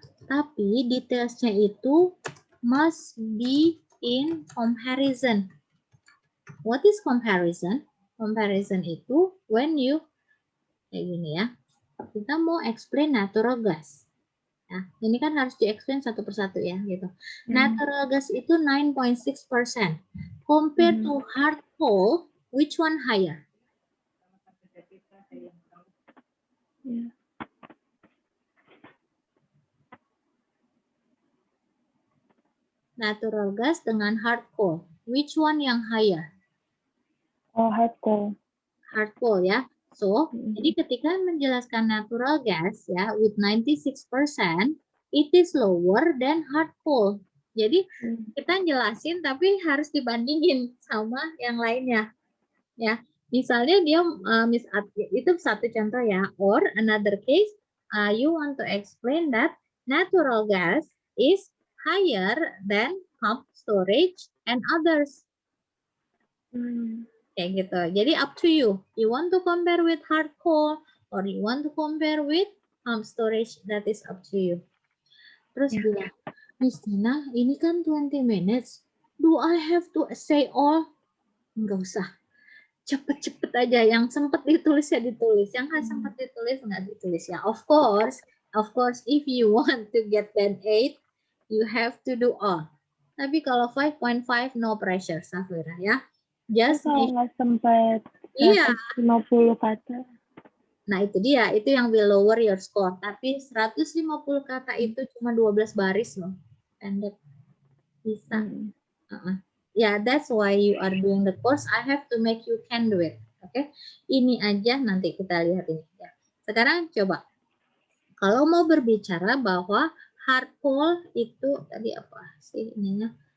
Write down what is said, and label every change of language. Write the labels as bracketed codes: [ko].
[id] Tapi detailsnya itu [en] must be in comparison. What is comparison? Comparison itu when you [id] kayak gini ya. Kita mau explain natural gas. Ya, ini kan harus di-explain satu persatu ya gitu. Natural gas itu 9.6%. [en] Compared to hard coal, which one higher? [id] Natural gas dengan hard coal, [en] which one [id] yang higher? [en] Oh, hard coal. [id] Hard coal ya. So, jadi ketika menjelaskan natural gas ya with 96%, [en] it is lower than hard coal. [id] Jadi kita jelasin tapi harus dibandingin sama yang lainnya, ya. Misalnya dia itu satu contoh ya. [en] Or another case, you want to explain that natural gas is higher than pumped storage and others. [id] Kayak gitu. Jadi [en] up to you. You want to compare with hard coal or you want to compare with pumped storage, that is up to you. [id] Terus bilang, Miss Tina, ini kan 20 minutes. [en] Do I have to say all? [id] Enggak usah. Cepet-cepet aja. Yang sempat ditulis ya ditulis. Yang nggak sempat ditulis nggak ditulis ya. [en] Of course, if you want to get 10-8, you have to do all. [id] Tapi kalau 5.5, [en] no pressure, [id] Safira ya. Just kalau nggak sempat 150 kata. Nah itu dia, itu yang [en] will lower your score. [id] Tapi 150 kata itu cuma 12 baris loh. Pendek. Bisa. [en] Yeah, that's why you are doing the course. I have to make you can do it. [id] Oke. Ini aja nanti kita lihat ini. Ya. Sekarang coba. Kalau mau berbicara bahwa hard coal itu tadi apa sih ininya?